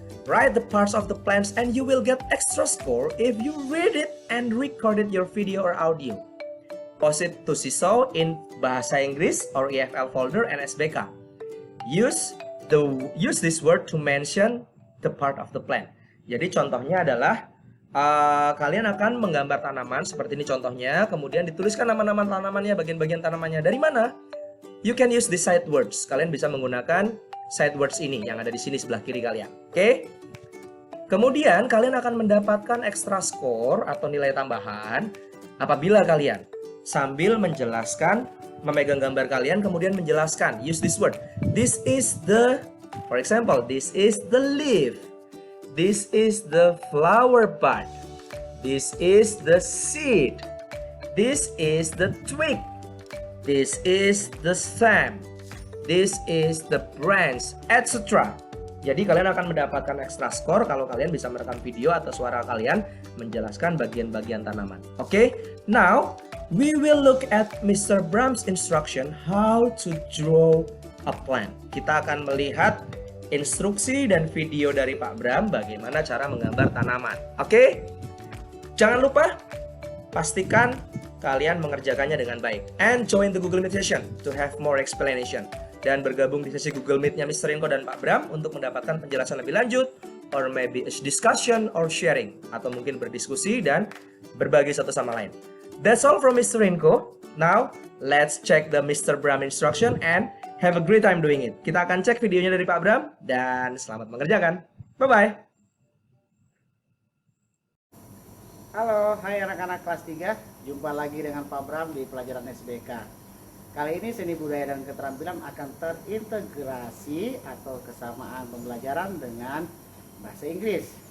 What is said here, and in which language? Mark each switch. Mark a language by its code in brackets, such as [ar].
[en] Write the parts of the plants and you will get extra score if you read it and recorded your video or audio. Post it to Seesaw in Bahasa Inggris or EFL folder and SBK. Use this word to mention the part of the plant. [id] Jadi contohnya adalah kalian akan menggambar tanaman seperti ini contohnya, kemudian dituliskan nama-nama tanamannya, bagian-bagian tanamannya dari mana. [en] You can use the side words. [id] Kalian bisa menggunakan side words ini yang ada di sini sebelah kiri kalian. Oke? Kemudian kalian akan mendapatkan extra score atau nilai tambahan apabila kalian sambil menjelaskan, memegang gambar kalian kemudian menjelaskan, [en] use this word. This is the, for example, this is the leaf. This is the flower bud. This is the seed. This is the twig. This is the stem. This is the branch, etc. [id] Jadi kalian akan mendapatkan extra score kalau kalian bisa merekam video atau suara kalian menjelaskan bagian-bagian tanaman. [en] Oke, now we will look at Mr. Bram's instruction how to draw a plant. [id] Kita akan melihat instruksi dan video dari Pak Bram bagaimana cara menggambar tanaman. Oke, jangan lupa pastikan kalian mengerjakannya dengan baik. [en] And join the Google Meet session to have more explanation. [id] Dan bergabung di sesi Google Meet-nya Mr. Rinko dan Pak Bram untuk mendapatkan penjelasan lebih lanjut, [en] or maybe a discussion or sharing, [id] atau mungkin berdiskusi dan berbagi satu sama lain. [en] That's all from Mr. Rinko. Now, let's check the Mr. Bram instruction and have a great time doing it. [id] Kita akan cek videonya dari Pak Bram dan selamat mengerjakan. [en] Bye-bye. [id] Halo, hai anak-anak kelas 3. Jumpa lagi dengan Pak Bram di pelajaran SBK. Kali ini seni budaya dan keterampilan akan terintegrasi atau kesamaan pembelajaran dengan bahasa Inggris.